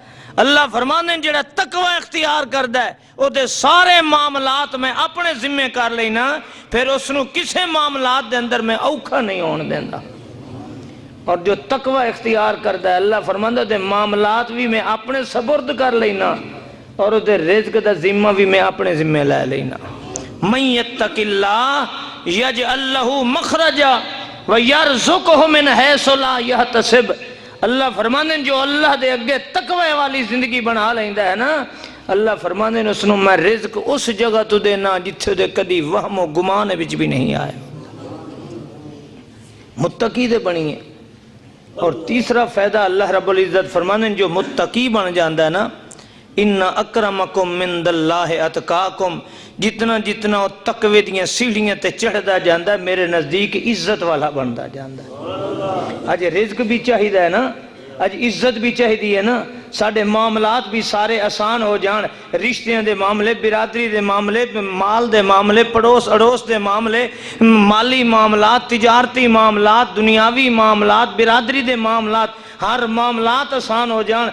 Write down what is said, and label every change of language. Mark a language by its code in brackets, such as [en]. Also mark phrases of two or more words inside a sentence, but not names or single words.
[pa] اللہ فرمانے جڑا تقوی اختیار کردہ ہے، او دے سارے معاملات میں اپنے ذمہ کر لینا، پھر اس نو کسے معاملات دے اندر میں اوکھا نہیں ہون دیندہ. اور جو تقوی اختیار کردہ ہے، اللہ فرماندہ دے معاملات بھی میں اپنے سپرد کر لینا، اور دے رزق دا ذمہ بھی میں اپنے ذمہ لے لینا. [ar] من یتق اللہ یجعل لہ مخرجا ویرزقہ من حیث لا یحتسب. [pa] اللہ فرمانے جو اللہ دے اگے تقوی والی زندگی بنا لیندہ ہے نا، اللہ فرمانے اس نو میں رزق اس جگہ تو دینا جتھے دے کدی وہم و گمان بچ بھی نہیں آئے. متقی دے بنی ہے. اور تیسرا فائدہ اللہ رب العزت فرمانے جو متقی بن جاندہ ہے نا، [ar] ان اکرمکم من اللہ اتقاکم، [pa] جتنا جتنا تقوی دیاں سیڑھیاں تے چڑھدا جاندہ ہے، میرے نزدیک عزت والا بندا جاندہ ہے. آج رزق بھی چاہیدہ ہے نا، آج عزت بھی چاہیدی ہے نا، ساڑھے معاملات بھی سارے آسان ہو جان. رشتیاں دے معاملے، برادری دے معاملے، مال دے معاملے، پڑوس اڑوس دے معاملے، مالی معاملات، تجارتی معاملات، دنیاوی معاملات، برادری دے معاملات، ہر معاملات آسان ہو جان.